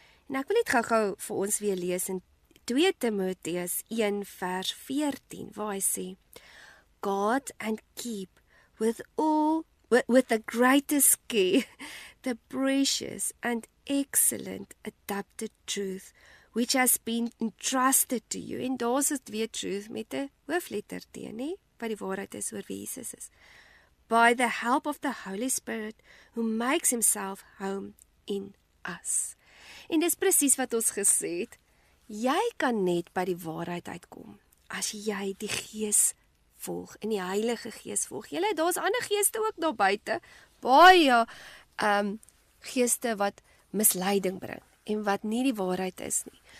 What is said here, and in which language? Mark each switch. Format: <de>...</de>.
<en>En ek wil net gou-gou vir ons weer lees in 2 Timoteus 1 vers 14 waar hy sê: God and keep with the greatest care the precious and excellent adapted truth which has been entrusted to you.</en> <af>En daar's dit weer truth met 'n hoofletter T, nie? Wat die waarheid is oor wie Jesus is.</af> <en>By the help of the Holy Spirit who makes himself home in us.</en> <af>En dis presies wat ons gesê het. Jy kan net by die waarheid uitkom as jy die Gees volg en die Heilige Gees volg. Julle, daar's ander geeste ook daar buite. Baie geeste wat misleiding bring en wat nie die waarheid is nie.</af>